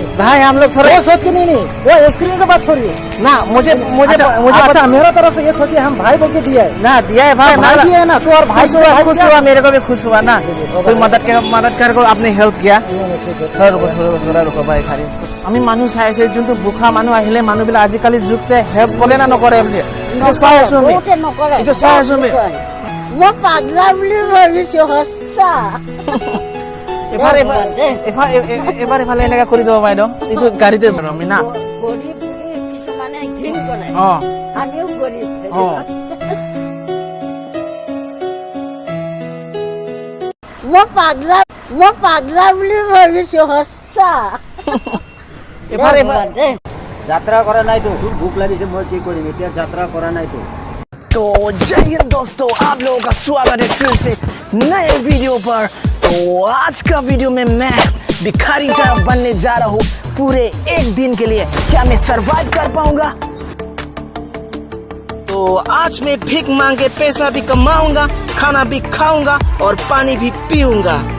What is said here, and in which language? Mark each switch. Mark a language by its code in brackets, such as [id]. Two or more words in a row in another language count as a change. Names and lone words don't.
[hi] भाई। हम लोग थोड़ा वो सोच के नहीं, वो स्क्रीन का बात छोड़िए ना, मुझे अच्छा मेरा तरफ से ये सोचिए हम भाई बोल के दिया है ना, दिया है भाई, भाई दिया है ना, तो और भाई खुश हुआ, मेरे को भी खुश हुआ ना। कोई मदद कर को आपने हेल्प किया। थोड़ा रुको भाई। [as] खाली আমি মানুহ চাই আছে, যোনটো বুখা মানুহ আহিলে মানুহবিলাক আজিকালি যুগতে হেল্প কৰে না নকৰে বুলি চাই আছো আমি। বহুতে নকৰে এইটো চাই আছো আমি। মই পাগলা বুলি ভাবিছোঁ সঁচা সঁচা এফালে এনেকা কৰি দিব বাইদেউ এইটো গাড়ীতে আমি না গরিব বুলি কিছুমানে ঘিণ কৰে অ আমিও গরিব অ মই পাগলা বুলি ভাবিছো সঁচা এফালে যাত্ৰা কৰা নাইতো তোৰ ভোক লাগিছে মই কি কৰিম এতিয়া যাত্ৰা কৰা নাইতো [hi] तो जय हिंद दोस्तों, आप लोगों का स्वागत है फिर से नए वीडियो पर। तो आज का वीडियो में मैं भिखारी तरह बनने जा रहा हूँ पूरे एक दिन के लिए। क्या मैं सरवाइव कर पाऊंगा? तो आज मैं भीख मांग के पैसा भी कमाऊंगा, खाना भी खाऊंगा और पानी भी पीऊंगा।